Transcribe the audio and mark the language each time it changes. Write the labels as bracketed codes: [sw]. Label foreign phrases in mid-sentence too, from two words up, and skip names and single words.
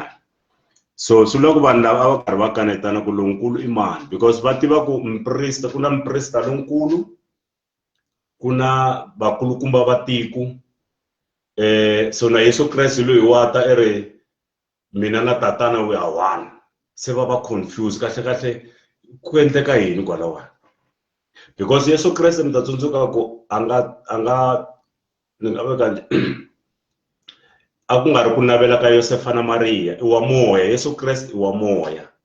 [ts] So swi vula ku vanhu lava a va karhi va kanetana ku lonkulu i mani, because va tiva ku mprista ku na mprista lonkulu, ku na vakulukumba va tiko. So na Yesu Kreste loyi wata ri mina na tatana [en] we are one. [ts] Se va confused kahle ku endleka yini kwalawa. Because Yesu Kreste mi ta tsundzuka ku anga ni nga veka a ku nga ri ku navela ka Yosefa na Maria, i wa moya. Yesu Kreste i wa moya.